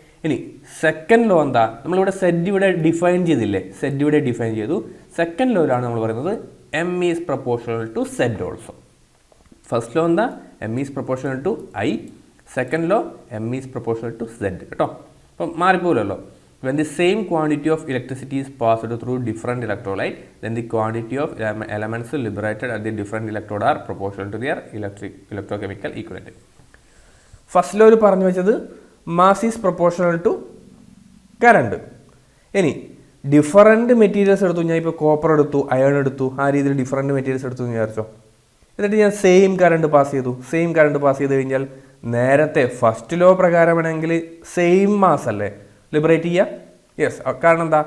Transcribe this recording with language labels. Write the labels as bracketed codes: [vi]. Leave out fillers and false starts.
[ml] ഇനി second law എന്താ? നമ്മളിവിടെ സെഡ് ഇവിടെ ഡിഫൈൻ ചെയ്തില്ലേ, സെഡ് ഇവിടെ ഡിഫൈൻ ചെയ്തു. സെക്കൻഡ് ലോയിലാണ് നമ്മൾ പറയുന്നത് [en] M is proportional to Z also. [ml] First law എന്താ? [en] M is proportional to I. Second law M is proportional to Z കേട്ടോ. [ml] അപ്പം മാറിപ്പോലല്ലോ. [en] When the same quantity of electricity is passed through different electrolyte, then the quantity of elements liberated at the different electrode are proportional to their electrochemical equivalent. [ml] First law പറഞ്ഞു വെച്ചത് [en] Mass is proportional to current. [ml] ഇനി different materials എടുത്തു, ഞാൻ ഇപ്പോൾ copper എടുത്തു, iron എടുത്തു, ആ രീതിയിൽ ഡിഫറൻറ്റ് മെറ്റീരിയൽസ് എടുത്തു എന്ന് വിചാരിച്ചോ. എന്നിട്ട് ഞാൻ സെയിം കറണ്ട് പാസ് ചെയ്ത് കഴിഞ്ഞാൽ നേരത്തെ ഫസ്റ്റ് ലോ പ്രകാരമാണെങ്കിൽ സെയിം മാസ് അല്ലേ ലിബറേറ്റ് ചെയ്യുക? യെസ്, കാരണം എന്താ?